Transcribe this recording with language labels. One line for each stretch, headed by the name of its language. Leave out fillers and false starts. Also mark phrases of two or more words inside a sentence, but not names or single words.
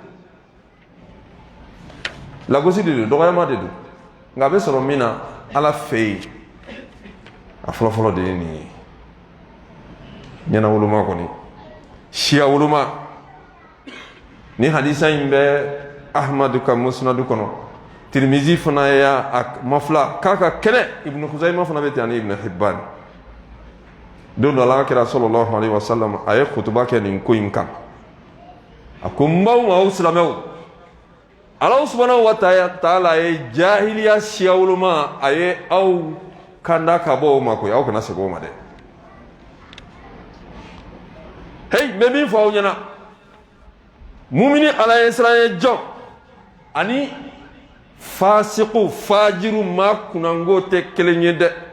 Bambara: lagosi de don dɔgɔyama de don nka a bɛ sɔrɔ min na ala fɛ yen a fɔlɔfɔlɔ de ye nin ye ɲɛnawoloma kɔni siya woloma ni hadisa in bɛ ahmadu ka musnadu kɔnɔ tirimizi fana y'a mafila k'a ka kɛnɛ ibnu kuzayma fana bɛ ten ani ibnu hibban don dɔ la an ka kira
Arabic: صلى الله عليه وسلم
Bambara: a ye kutuba kɛ nin ko in kan a ko n b'aw ma aw silamɛw ala
Arabic: سبحانه وتعالى
Bambara: ye jahiliya siya woloma a ye aw kanda ka bɔ o ma koyi aw kana segin o ma dɛ hey n bɛ min fɔ aw ɲɛna mumini ala ye siran ye jɔn ani fasiku fajiru maa kunango tɛ kelen ye dɛ